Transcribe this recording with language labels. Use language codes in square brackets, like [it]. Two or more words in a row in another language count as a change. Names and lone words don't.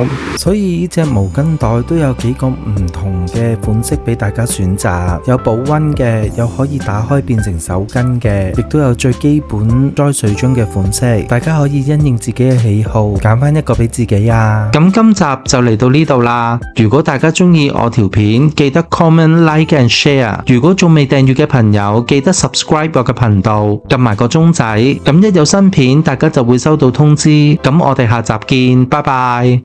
[yue] 所以呢隻毛巾袋都有幾個唔同嘅款式俾大家選擇，有保溫嘅，有可以打開變成手巾嘅，亦都有最基本裝水樽嘅款式。大家可以因應自己嘅喜好揀翻一個俾自己啊。咁今集就嚟到呢度啦。如果大家中意我條片，記得 [en] comment、like and share。 [yue] 如果仲未訂閱嘅朋友，記得 subscribe 我嘅頻道，撳埋個鐘仔，咁一有新片，大家就會收到通知。咁我哋下集見，拜拜。